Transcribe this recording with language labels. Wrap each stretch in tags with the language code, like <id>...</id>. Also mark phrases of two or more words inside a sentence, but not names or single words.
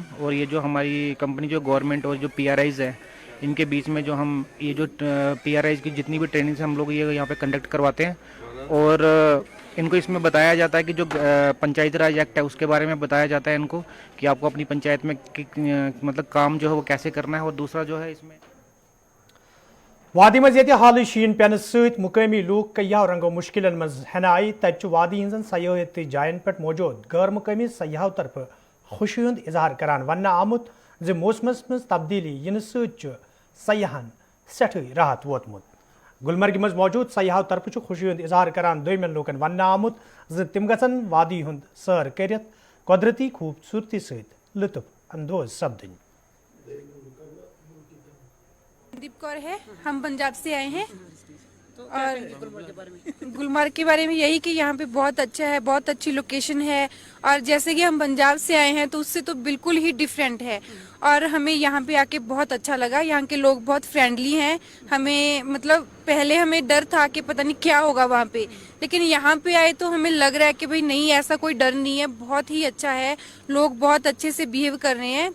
<ur>اور یہ جو ہماری کمپنی جو گورنمنٹ اور جو پی آر آئیز ہیں ان کے بیچ میں جو ہم یہ جو پی آر آئیز کی جتنی بھی ٹریننگس ہم لوگ یہ یہاں پہ کنڈکٹ کرواتے ہیں, اور ان کو اس میں بتایا جاتا ہے کہ جو پنچایت راج ایکٹ ہے اس کے بارے میں بتایا جاتا ہے ان کو کہ آپ کو اپنی پنچایت میں مطلب کام جو ہے وہ کیسے کرنا ہے. اور دوسرا جو ہے اس میں</ur> <ks>وادی مز یہ حال شین پین ست مقامی لوک کئیو رنگو مشکلن مز ہینہ آئی تت وادی ہزن سیاحتی جائن پہ موجود غیر مقامی سیاحو طرف خوشی ہند اظہار کران ون آمت زِ موسمس مز تبدیلی ین ست سیاحن سٹھے راحت ووتمت. گلمرگ مز موجود سیاحو طرف خوشی ہند اظہار کران دویمن لوکن ون آمت زِ تم گژھن وادی ہند سیر کرت قدرتی خوبصورتی ست لطف اندوز سپدن.</ks> <ur>دیپ کور ہے, ہم پنجاب سے آئے ہیں, اور گلمرگ کے بارے میں یہی کہ یہاں پہ بہت اچھا ہے, بہت اچھی لوکیشن ہے, اور جیسے کہ ہم پنجاب سے آئے ہیں تو اس سے تو بالکل ہی ڈیفرنٹ ہے, اور ہمیں یہاں پہ آ کے بہت اچھا لگا. یہاں کے لوگ بہت فرینڈلی ہیں, ہمیں مطلب پہلے ہمیں ڈر تھا کہ پتہ نہیں کیا ہوگا وہاں پہ, لیکن یہاں پہ آئے تو ہمیں لگ رہا ہے کہ بھئی نہیں ایسا کوئی ڈر نہیں ہے, بہت ہی اچھا ہے, لوگ بہت اچھے سے بیہیو کر رہے ہیں.</ur>